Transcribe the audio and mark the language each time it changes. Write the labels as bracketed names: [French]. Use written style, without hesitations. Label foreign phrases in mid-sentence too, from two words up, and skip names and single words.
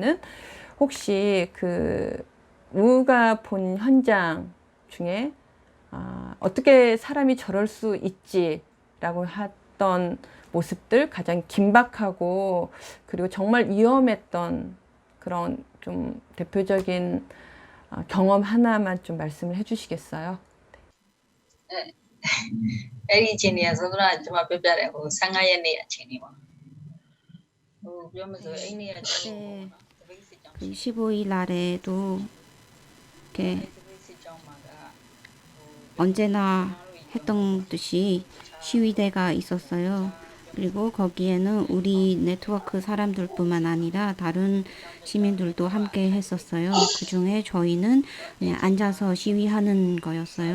[Korean] 혹시 우가 본 현장 중에 어떻게 사람이 저럴 수 있지라고 했던 모습들, 가장 긴박하고 그리고 정말 위험했던 그런 좀 대표적인 경험 하나만 좀 말씀을 해주시겠어요? [Burmese] အဲ့ဒီအချိန်တွေကဆိုတော့ကျွန်မပြောပြတယ်ဟို15ရက်နေ့အချိန်တွေပါဟိုပြောမယ်ဆိုအဲ့နေ့ကကျွန်တော်ပေါ့နော်တပိတ်စစ်ကြောင်း [Korean] 그 15일 날에도 이렇게 [Burmese] တပိတ်စစ်ကြောင်းမှာက [Korean] 언제나 했던 듯이 시위대가 있었어요. 그리고 거기에는 우리 네트워크 사람들뿐만 아니라 다른 시민들도 함께 했었어요. 그 중에 저희는 그냥 앉아서 시위하는 거였어요.